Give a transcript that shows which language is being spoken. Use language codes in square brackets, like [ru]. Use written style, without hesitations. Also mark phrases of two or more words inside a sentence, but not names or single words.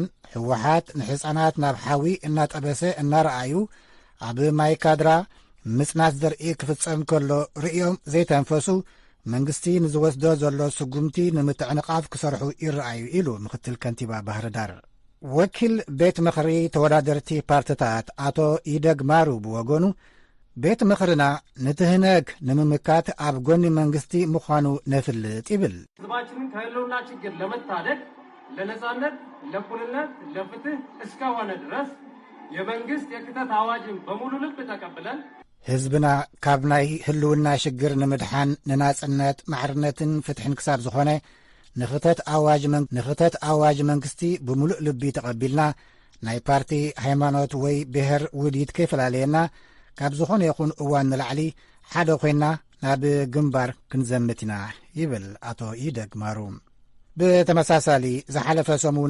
[ti] ሕወሓት ንሕፃናት ናብ ሓዊ እናጠበሰ እናረኣዩ ኣብ ማይካድራ ምጽናት ዘርኢ ክፍጸም ከሎ ርእዮም ዘይተንፈሱ መንግስቲ ንዝወስዶ ዘሎ ስጉምቲ ንምትዕንቓፍ ክሰርሑ ይረኣዩ ኢሉ ምክትል ከንቲባ ባህር ዳር ወኪል ቤት ምኽሪ ተወዳደርቲ ፓርቲታት አቶ ኢደግ ማሩ ብወገኑ ቤት ምኽርና ንትህነግ ንምምካት ኣብ ጎኒ መንግስቲ ምዃኑ ነፍልጥ ይብል። [am] ህዝባችንን ከህልውና ችግር ለመታደግ ለነጻነት፣ ለእኩልነት፣ ለፍትህ እስከሆነ ድረስ የመንግስት የክተት አዋጅን በሙሉ ልብ ተቀብለን [ti] ህዝብና ካብ ናይ ህልውና ሽግር ንምድሓን ንናጽነት ማሕርነትን ፍትሕን ክሳብ ዝኾነ ንኽተት ኣዋጅ መንግስቲ ብምሉእ ልቢ ተቐቢልና ናይ ፓርቲ ሃይማኖት ወይ ብሔር ውዲት ከይፈላለየና ካብ ዝኾነ ይኹን እዋን ንላዕሊ ሓደ ኮይና ናብ ግንባር ክንዘምት ኢና ይብል ኣቶ ኢደግ ማሩ። ብተመሳሳሊ ዝሓለፈ ሰሙን